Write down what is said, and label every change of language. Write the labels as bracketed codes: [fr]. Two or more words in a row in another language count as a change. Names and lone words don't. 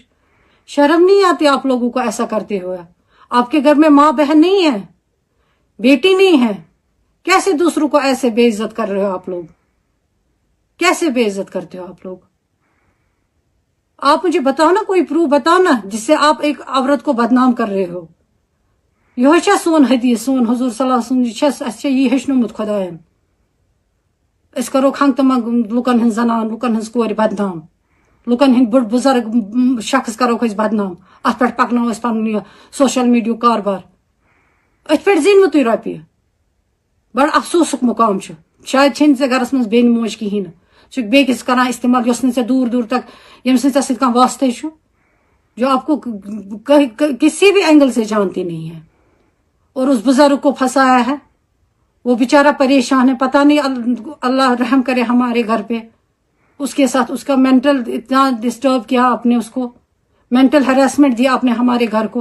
[hi] शर्म नहीं आती आप लोगों को ऐसा करते हुए? आपके घर में माँ बहन नहीं है, बेटी नहीं है, कैसे दूसरों को ऐसे बेइज्जत कर रहे हो आप लोग? कैसे बेइज्जत करते हो आप लोग? आप मुझे बताओ ना, कोई प्रूफ बताओ ना जिससे आप एक औरत को बदनाम कर रहे हो। [ks] यह सोन हदीस, सोन हुजूर [ar] صلى الله عليه وسلم [ks] यह हेचनोमुत खुदायन। इस करो खंग तम लुकन हन जनान, लुकन हन कोर बदनाम, लुकन हन बुढ़ बुजुर्ग शख्स करो बदनाम, अत पे पकनो पन [en] social media [ks] कारबार। अथ पे जीन तुम रोपये, बड़ अफसोसुक मुकाम। शायद छे गरस मज बेन मोज कहें, बेकिस कर इस्तेमाल यस दूर दूर तक यम सत वास्ते, [hi] जो आपको किसी भी एंगल से जानती नहीं है। और उस बुजुर्ग को फंसाया है, वो बेचारा परेशान है, पता नहीं, अल्लाह रहम करे हमारे घर पे। उसके साथ उसका मेंटल इतना डिस्टर्ब किया आपने, उसको [en] mental harassment [hi] दिया आपने हमारे घर को।